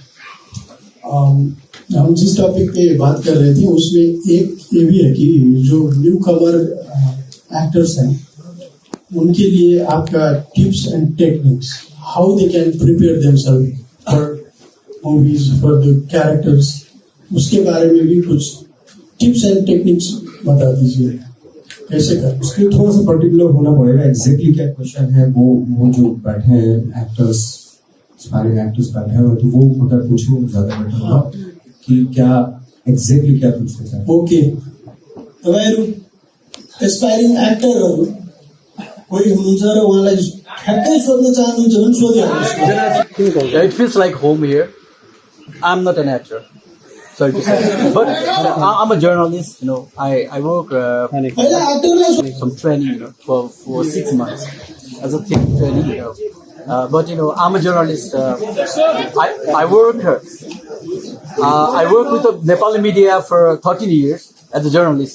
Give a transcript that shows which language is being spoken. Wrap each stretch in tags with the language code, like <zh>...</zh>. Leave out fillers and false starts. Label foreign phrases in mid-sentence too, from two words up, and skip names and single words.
<hi>हम जिस टॉपिक पे बात कर रहे थे उसमें एक ये भी है कि जो</hi> <en>new comer actors</en> <hi>हैं उनके लिए आपका</hi> <en>tips and techniques, how they can prepare themselves for movies, for the characters,</en> <hi>उसके बारे में भी कुछ</hi> <en>tips and techniques</en> <hi>बता दीजिए, कैसे कर। उसके लिए थोड़ा सा पर्टिकुलर होना पड़ेगा, एग्जैक्टली क्या क्वेश्चन है वो जो बैठे हैं एक्टर्स, सारे एक्टर्स बैठे हैं तो वो अगर पूछेंगे तो ज्यादा बेटर होगा कि क्या एग्जैक्टली क्या पूछना चाहते हैं। ओके,</hi> <ne>तपाईहरु</ne> <en>aspiring actors</en> <ne>कोही हुनुहुन्छ र उहाँलाई ठ्याक्कै सोध्न चाहनुहुन्छ भने सोधिहाल्नुहोस्।</ne> <en>It feels like home here. I'm not an actor, sorry to say, but I'm a journalist. I work some training, for 6 months as a training. But I'm a journalist. I work with the Nepali media for 13 years as a journalist.</en>